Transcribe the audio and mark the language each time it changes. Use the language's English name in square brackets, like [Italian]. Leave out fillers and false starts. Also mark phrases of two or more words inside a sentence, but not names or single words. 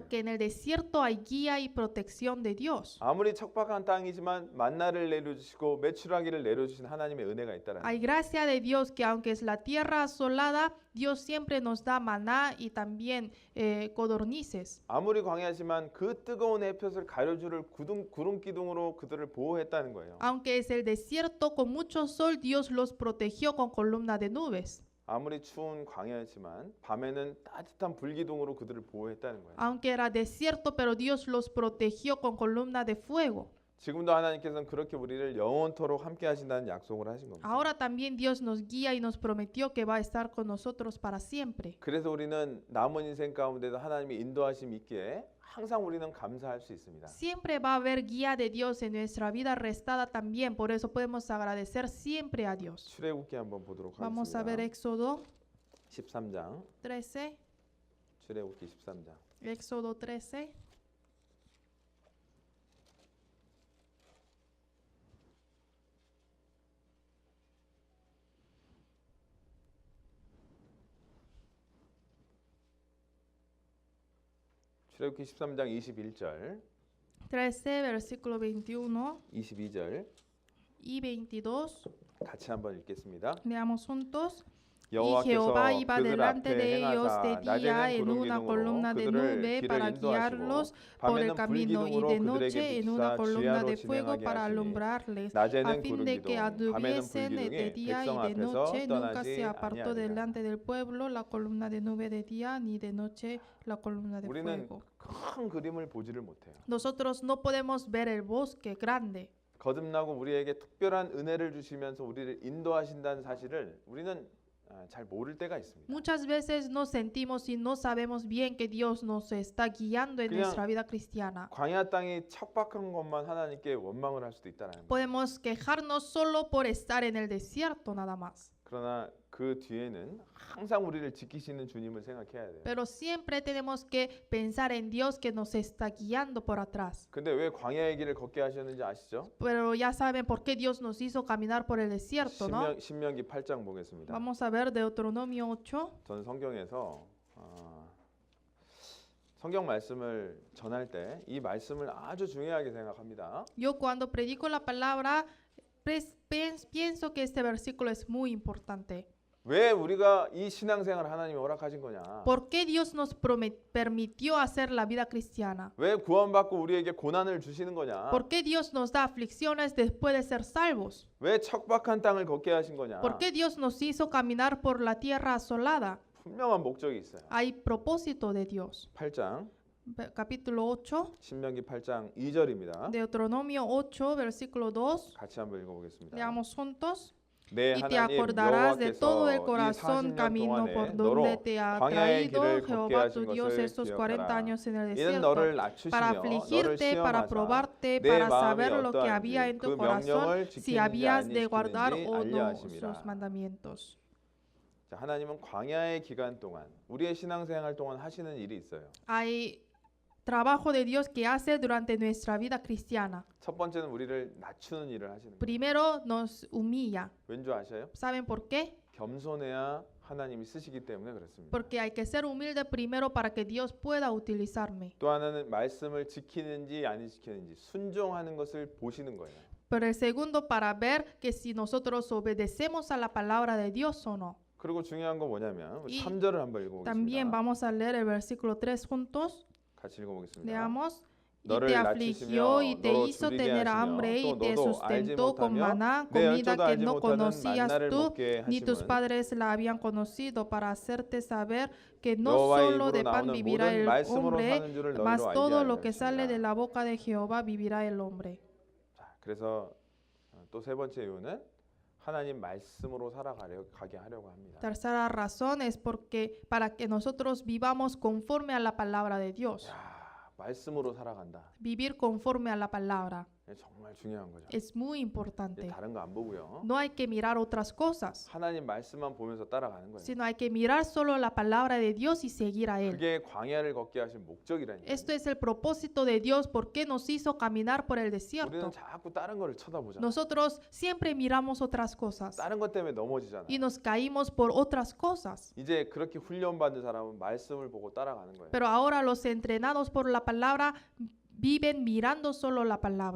[Spanish] Porque en el desierto hay guía y protección de Dios. [Korean] 아무리 척박한 땅이지만 만나를 내려주시고 메추라기를 내려주신 하나님의 은혜가 있다라는 [Spanish] Hay [Korean] 거예요. [Spanish] gracia de Dios que aunque es la tierra asolada, Dios siempre nos da maná y también codornices. [Korean] 아무리 광야지만 그 뜨거운 햇볕을 가려줄 구름 기둥으로 그들을 보호했다는 거예요. [Spanish] Aunque es el desierto con mucho sol, Dios los protegió con columna de nubes. [Korean] 아무리 추운 광야였지만 밤에는 따뜻한 불기둥으로 그들을 보호했다는 거예요. [Spanish] Aunque era desierto, pero Dios los protegió con columna de fuego. [Korean] 지금도 하나님께서는 그렇게 우리를 영원토록 함께 하신다는 약속을 하신 겁니다. [Spanish] Ahora también Dios nos guía y nos prometió que va a estar con nosotros para siempre. [Korean] 그래서 우리는 남은 인생 가운데도 하나님의 인도하심 있기에 항상 우리는 감사할 수 있습니다. [Spanish] Siempre va a haber guía de Dios en nuestra vida restada también, por eso podemos agradecer siempre a Dios. [Korean] 출애굽기 한번 보도록 [Spanish] Vamos a ver [Korean] 하겠습니다. [Spanish] Éxodo [Korean] 13장, [Spanish] 13. [Korean] 출애굽기 13장. [Spanish] Éxodo 13. [Korean] 출애굽기 13장 21절, [Spanish] 13, versículo 21 [Korean] 22절 [Spanish] y 22. [Korean] 같이 한번 읽겠습니다. [Spanish] Leamos juntos. Y [Korean] 여호와께서 [Spanish] Jehová iba [Korean] 그들 [Spanish] delante [Korean] 앞에 [Spanish] de ellos de [Korean] 행하사 [Spanish] día [Korean] 낮에는 [Spanish] en [Korean] 구름 [Spanish] una columna [Korean] 기둥으로 [Spanish] de [Korean] 그들을 [Spanish] nube [Korean] 길을 [Spanish] para [Korean] 인도하시고 [Spanish] guiarlos por el [Korean] 밤에는 [Spanish] camino y [Korean] 불기둥으로 [Spanish] de [Korean] 그들에게 [Spanish] noche en una [Korean] 비추사 [Spanish] columna [Korean] 주야로 [Spanish] de fuego [Korean] 진행하게 [Spanish] para [Korean] 하시니 [Spanish] alumbrarles, a [Korean] 낮에는 [Spanish] fin [Korean] 구름 [Spanish] de que [Korean] 기둥 밤에는 [Spanish] anduviesen de [Korean] 불기둥이 [Spanish] día y [Korean] 백성 [Spanish] de [Korean] 앞에서 [Spanish] noche. Nunca se [Korean] 떠나지 [Spanish] apartó [Korean] 아니하리라. [Spanish] delante del pueblo la columna de nube de día ni de noche la columna de [Korean] 우리는 [Spanish] fuego. [Korean] 큰 그림을 보지를 못해요. [Spanish] Nosotros no podemos ver el bosque grande. [Korean] 거듭나고 우리에게 특별한 은혜를 주시면서 우리를 인도하신다는 사실을 우리는 잘 모를 때가 있습니다. [Spanish] Muchas veces nos sentimos y no sabemos bien que Dios nos está guiando en [Korean] 그냥 [Spanish] nuestra vida cristiana. [Korean] 광야 땅이 척박한 것만 하나님께 원망을 할 수도 있다는 거예요. [Spanish] Podemos quejarnos solo por estar en el desierto nada más. [Korean] 그러나 그 뒤에는 항상 우리를 지키시는 주님을 생각해야 돼요. [Spanish] Pero siempre tenemos que pensar en Dios que nos está guiando por atrás. [Korean] 근데 왜 광야의 길을 걷게 하셨는지 아시죠? [Spanish] Pero ya saben por qué Dios nos hizo caminar por el desierto, ¿no? [Korean] 신명기 8장 보겠습니다. [Spanish] Vamos a ver Deuteronomio 8. [Korean] 전 성경에서 성경 말씀을 전할 때 이 말씀을 아주 중요하게 생각합니다. [Spanish] Yo cuando predico la palabra pienso que este versículo es muy importante. [Korean] 왜 우리가 이 신앙생활을 하나님이 허락하신 거냐? [Spanish] ¿Por qué Dios nos permitió hacer la vida cristiana? [Korean] 왜 구원받고 우리에게 고난을 주시는 거냐? [Spanish] ¿Por qué Dios nos da aflicciones después de ser salvos? [Korean] 왜 척박한 땅을 걷게 하신 거냐? [Spanish] ¿Por qué Dios nos hizo caminar por la tierra asolada? [Korean] 분명한 목적이 있어요. [Spanish] Hay propósito de Dios. [Korean] 8장 [Spanish] Capítulo 8, [Korean] 신명기 8장 2절입니다. [Spanish] Deuteronomio 8, versículo 2. [Korean] 같이 한번 읽어보겠습니다. [Spanish] Leamos juntos. [Korean] 내 [Spanish] Y te [Korean] 하나님 [Spanish] acordarás de todo el [Korean] 여호와께서 이 [Spanish] corazón [Korean] 40년 [Spanish] camino [Korean] 동안에 [Spanish] por [Korean] 너로 [Spanish] donde te ha [Korean] 광야의 [Spanish] traído [Korean] 길을 걷게 [Spanish] Jehová tu [Korean] 하신 [Spanish] Dios [Korean] 것을 [Spanish] estos 40 [Korean] 기억하라. [Spanish] años en el [Korean] 이는 [Spanish] desierto, [Korean] 너를 [Spanish] para [Korean] 낮추시며 너를 [Spanish] afligirte, para [Korean] 시험하사 [Spanish] probarte, [Korean] 내 [Spanish] para [Korean] 마음이 [Spanish] saber lo que [Korean] 어떠한지 [Spanish] había en [Korean] 그 [Spanish] tu corazón, [Korean] 명령을 [Spanish] si [Korean] 지키는지 [Spanish] habías [Korean] 안 [Spanish] de guardar [Korean] 지키는지 [Spanish] o no [Korean] 알려하심이라. [Spanish] sus mandamientos. [Korean] 자, 하나님은 광야의 기간 동안 우리의 신앙생활 동안 하시는 일이 있어요. [Spanish] Hay trabajo de Dios que hace durante nuestra vida cristiana. [Korean] 첫 번째는 우리를 낮추는 일을 하시는 거예요. [Spanish] Primero nos humilla. [Korean] 왠지 아셔요? [Spanish] ¿Saben por qué? [Korean] 겸손해야 하나님이 쓰시기 때문에 그렇습니다. [Spanish] Porque hay que ser humilde primero para que Dios pueda utilizarme. [Korean] 또 하나는 말씀을 지키는지 안 지키는지 순종하는 것을 보시는 거예요. [Spanish] Pero el segundo para ver que si nosotros obedecemos a la palabra de Dios o no. [Korean] 그리고 중요한 건 뭐냐면 [Spanish] Y [Korean] 3절을 한번 [Spanish] También [Korean] 읽어보겠습니다. [Spanish] vamos a leer el versículo 3 juntos. [Korean] 같이 읽어보겠습니다. [Spanish] Leamos. Y [Korean] 너를 [Spanish] te [Korean] 낮추시며 [Spanish] afligió y te [Korean] 너로 [Spanish] hizo [Korean] 줄이게 [Spanish] tener [Korean] 하시며 [Spanish] hambre y [Korean] 또 [Spanish] te [Korean] 너도 알지 [Spanish] sustentó con [Korean] 못하며 [Spanish] maná, [Korean] 내 [Spanish] comida [Korean] 열조도 [Spanish] que [Korean] 알지 [Spanish] no [Korean] 못하는 [Spanish] conocías [Korean] 만나를 [Spanish] tú, [Korean] 먹게 [Spanish] ni tus [Korean] 하심은 [Spanish] padres la habían conocido, para hacerte saber que no [Korean] 여호와의 [Spanish] solo de [Korean] 입으로 [Spanish] pan [Korean] 나오는 [Spanish] vivirá [Korean] 모든 [Spanish] el [Korean] 말씀으로 [Spanish] hombre, [Korean] 사는 줄을 [Spanish] mas [Korean] 너희로 [Spanish] todo [Korean] 알게 [Spanish] lo [Korean] 하려 [Spanish] que sale de [Korean] 하심이라. [Spanish] la boca de Jehová vivirá el hombre. [Korean] 자, 그래서 또 세 번째 이유는 하나님 말씀으로 가게 하려고 합니다. [Spanish] Tercera razón es porque para que nosotros vivamos conforme a la palabra de Dios. [Korean] 야, 말씀으로 살아간다. [Spanish] Vivir conforme a la palabra [Korean] 정말 중요한 거죠. [Spanish] es muy [Korean] 이제 [Spanish] importante. [Korean] 다른 거 안 보고요. [Spanish] No hay que mirar otras cosas, [Korean] 하나님 말씀만 보면서 따라가는 거예요. [Spanish] sino hay que mirar solo la palabra de Dios y seguir a Él. [Korean] 그게 광야를 걷게 하신 목적이라니까요. [Spanish] Esto es el propósito de Dios, por qué nos hizo caminar por el [Korean] 우리는 [Spanish] desierto. [Korean] 자꾸 다른 거를 쳐다보잖아요. [Spanish] Nosotros siempre miramos otras cosas [Korean] 다른 것 때문에 넘어지잖아요. [Spanish] y nos caímos por otras cosas. [Korean] 이제 그렇게 훈련받은 사람은 말씀을 보고 따라가는 거예요. [Spanish] Pero ahora los entrenados por la palabra viven mirando solo la palabra.